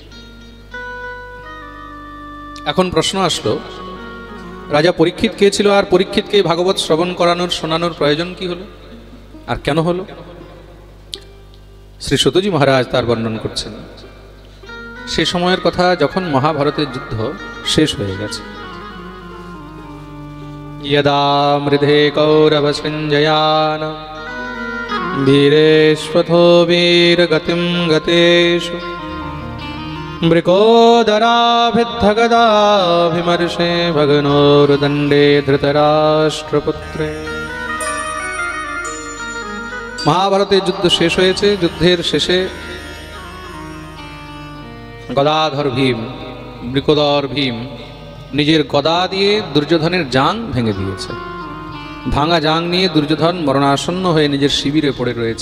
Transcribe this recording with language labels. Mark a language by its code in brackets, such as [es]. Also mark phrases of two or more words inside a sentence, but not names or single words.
[bn] এখন প্রশ্ন আসলো, রাজা পরীক্ষিত কে ছিল, আর পরীক্ষিতকে ভাগবত শ্রবণ করানোর শোনানোর প্রয়োজন কি হলো, আর কেন হলো? শ্রী সূতজি মহারাজ তার বর্ণন করছেন। সে সময়ের কথা, যখন মহাভারতের যুদ্ধ শেষ হয়ে গেছে। [sa] यदा मृधे कौरवसञ्जयान वीरेष्वथो वीरगतिं गतेषु मृकोदराभिद्धगदाभिमर्षे भगनोर्दण्डे धृतराष्ट्रपुत्रे। [bn] মহাভারতের যুদ্ধ শেষ হয়েছে। যুদ্ধের শেষে গদাধর ভীম, বৃকোদর ভীম নিজের গদা দিয়ে দুর্যোধনের জাং ভেঙে দিয়েছে। ভাঙা জাং নিয়ে দুর্যোধন মরণাসন্ন হয়ে নিজের শিবিরে পড়ে রয়েছে।